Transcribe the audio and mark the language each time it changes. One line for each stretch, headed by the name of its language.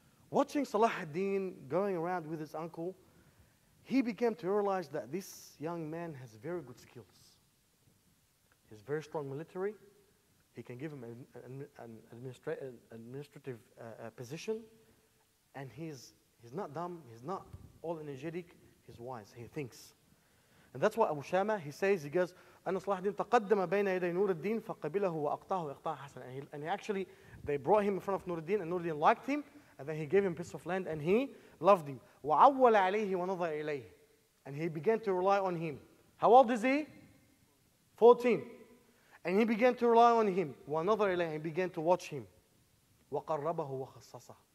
English: Watching Salahudeen going around with his uncle, he began to realize that this young man has very good skills. He's very strong military. He can give him an administrative position. And he's not dumb, he's not all energetic, he's wise, he thinks. And that's why Abu Shama, he goes,
Arabic: أن صلاح الدين تقدم بين يدي نور الدين فقبله وأقطعه إقطاع حسن.
English: And he actually, they brought him in front of Nur ad-Din, and Nur ad-Din liked him, and then he gave him a piece of land, and he loved him.
Arabic: وعول عليه ونظر إليه.
English: And he began to rely on him. How old is he? 14. And he began to rely on him.
Arabic: وَنَظَرَ إِلَيْهِ.
English: He began to watch him.
Arabic: وَقَرَّبَهُ وَخَصَّصَهُ.